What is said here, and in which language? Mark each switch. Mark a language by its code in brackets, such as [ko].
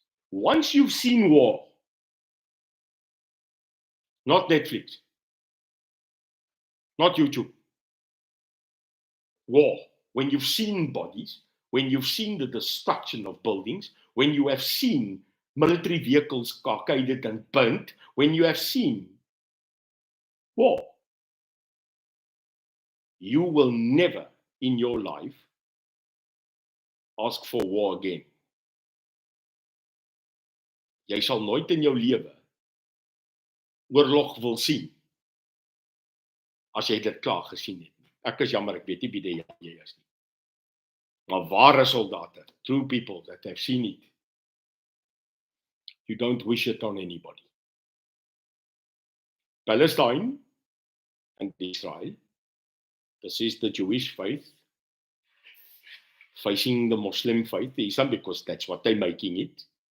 [en] Once you've seen war, not Netflix, not YouTube, war, when you've seen bodies, when you've seen the destruction of buildings, when you have seen military vehicles carcaded and burnt, when you have seen war, you will never in your life ask for war again. [af] Jy sal nooit in jou lewe oorlog wil sien as jy dit klaar gesien het. Ek is jammer, ek weet nie wie jy is nie. Maar ware soldate, [en] true people that have seen it, you don't wish it on anybody. Palestine and Israel, this is the Jewish faith facing the Muslim faith, Islam, because that's what they're making it.